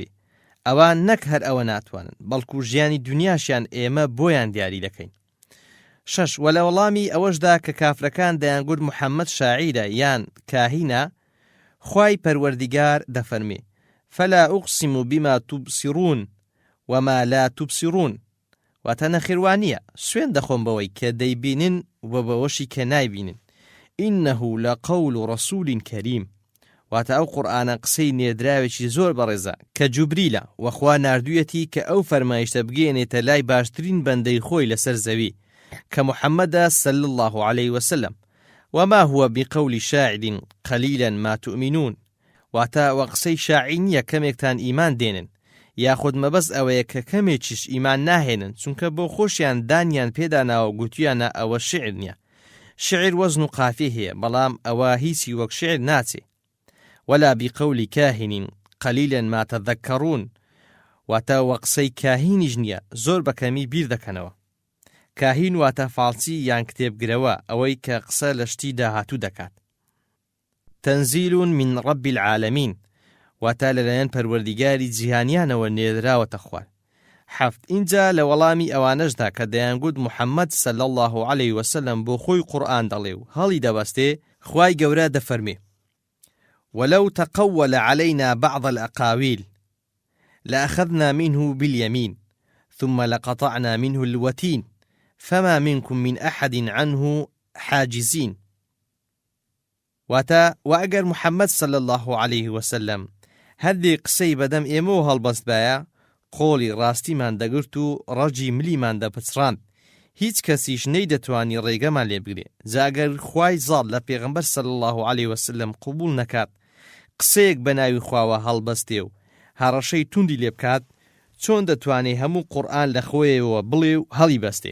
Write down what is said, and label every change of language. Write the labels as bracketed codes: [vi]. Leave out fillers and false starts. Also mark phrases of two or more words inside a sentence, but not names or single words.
[ckb] ئەوان نەک هەر ئەوە ناتوانن بەڵکو ژیانی دنیاشیان ئێمە بۆیان دیاری دەکەین. 6 وە لە وەڵامی ئەوەشدا کە کافرەکان دەیانگوت محەممەد شاعیرە یان کاهینە خوای پەروەردیگار دەفەرمێ [ar] فەلا ئوقسم بما تبصرون وما لا تبصرون. [ckb] واتە نەخێوانیە سوێن دەخۆم بەوەی کە دەیبینن و بەوەشی کە نایبینن. [ar] إنه لقول رسول كريم. [ckb] واتە ئەو قورئانە قسەی نێردراوێکی زۆر بەڕێزە کە جوبریلە وەخوا ناردوویەتی کە ئەو فەرمایشتە بگەێنێتە لای باشترین بەندەی خۆی لەسەر زەوی کە محەممەدە [ar] صلی الله عليه وسلم وما هو بقول شاعر قليلا ما تؤمنون. [ckb] واتە وە قسەی شاعیر نییە کەمێکتان ئیمان دێنن یاخود مەبەست ئەوەیە کە کەمێکیش ئیمان ناهێنن چونکە بۆ خۆشیان دانیان پێداناوە گوتیانە ئەوە شعر نییە. شعر وەزن و قافیە هەیە بەڵام ئەوە هیچی وەک شعر ناچێ. [ar] ولا بقول كاهن قليلا ما تذكرون. [ckb] واتە وە قسەی کاهینیش نییە زۆر بەکەمی بیر دەکەنەوە. کاهین واتە فالسی یان کتێبگرەوە ئەوەی کە قسە لە شتی داهاتوو دەکات. [ar] تەنزیل من رب العالمین. [ckb] واتە لەلایەن پەروەردیگاری جیهانیانەوە نێردراوەتە خوار. 7 اینجا لە وەڵامی ئەوانەشدا کە دەیانگوت محەممەد [ar] صلی الله عليه وسلم [ckb] بۆ خۆی قورئان دەڵێ و هەڵی دەبەستێ خوای گەورە دەفەرمێ [ar] ولو تقول علينا بعض الأقاويل لأخذنا منه باليمين ثم لقطعنا منه الوتين فما منكم من أحد عنه حاجزين. [ckb] واتا [ar] وأجر محمد صلى الله عليه وسلم هذه [ckb] قسەی بەدەم ئێمە هەڵبەست بایە قۆڵی ڕاستیمان دەگرت و ڕەجی ملیمان دەپچڕاند هیچ کەسیش نەیدەتوانی ڕێگەمان لێ بگرێ. جاگەر خوای زاڵ لە پێغەمبەر [ar] صلی الله عليه وسلم [ckb] قبول نەکات قسەیەک بە ناوی خواوە هەڵبەستێ و هەڕەشەی توندی لێ بکات چۆن دەتوانێ هەموو قورئان لە خۆیەوە بڵێ و هەڵی بەستێ.